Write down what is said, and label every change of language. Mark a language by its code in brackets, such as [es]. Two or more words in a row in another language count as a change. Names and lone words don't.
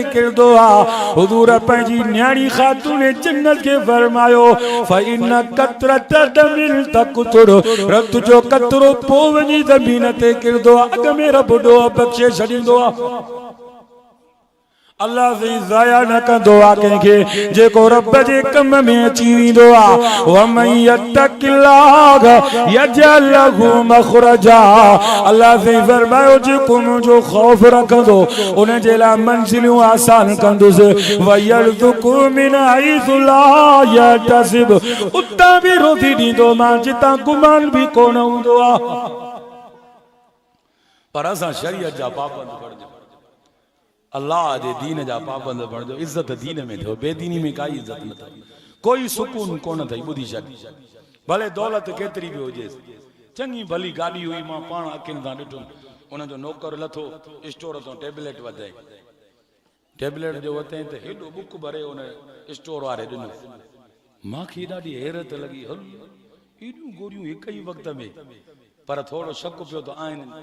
[sd] किरंदो आहे हुज़ूर पंहिंजी न्याणी ख़ातून जन्नत खे फरमायो [ar] فإن قطرة دم تقطر [sd] रत जो कतरो पो वञी ज़मीन ते किरंदो आहे अॻ में रब ॾो बख़्शे छॾींदो आहे अल्लाह से ज़ाया न कंदो आहे कंहिंखे जेको रब जे कम में अची वेंदो आहे [ar] ومن يتق الله يجعل له مخرجا [sd] अल्लाह से फरमायो जेको मुंहिंजो ख़ौफ़ रखंदो उन जे लाइ मंज़िलूं आसान कंदुसि [ar] ويرزقه من حيث لا يحتسب [sd] उतां बि रोज़ी ॾींदो मां जितां गुमान बि कोन हूंदो आहे पर असां शरीयत जा पाबंद बणिजो अल्लाह जे दीन जा पाबंद बणिजो इज्जत दीन में थियो बेदीनी में काई इज्जत न अथई कोई सुकून कोन अथई ॿुधी छॾ भले दौलत केतिरी बि हुजे चङी भली गाॾी हुई मां पाण अखियुनि सां ॾिठुमि उनजो नौकर लथो स्टोर तां टेबलेट वधाई टेबलेट जो वरितई त हेॾो बुक भरे उन स्टोर वारे ॾिनो मूंखे ॾाढी हैरत लॻी हल एॾियूं गोरियूं हिकु ई वक़्त में पर थोरो शक पियो त आहिनि